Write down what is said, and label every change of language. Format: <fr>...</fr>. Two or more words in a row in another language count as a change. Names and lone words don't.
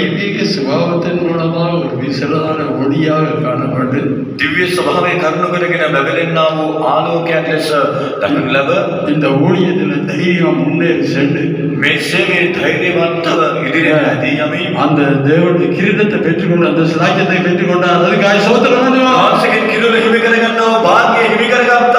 <ta>தெய்வீக சுபாவத்தின் மூலமாக ஒரு விசலான ஒளியாக காணப்பட்டு</ta> <si>දිව්‍ය ස්වභාවය කරුණු කරගෙන බබලන්නා වූ ආලෝකයක් ලෙස දක්වන ලබ</si> <ta>இந்த ஊழியத்தில் தைரியம் முன்னேறி சென்று</ta> <si>මේ සේවයේ ධෛර්යවන්තව ඉදිරියට ඇදී යමින්</si> <ta>அந்த தேவனுடைய கிரீடத்தை பெற்றுக்கொண்டு அந்த சிலாக்கியத்தை பெற்றுக்கொண்டார். அதுக்காக சோத்திரம் பண்ணுவோம்.</ta> <si>ආශිකින් කිරුල හිමි කරගන්නවා වාග්ය හිමි කරගත්තා.</si>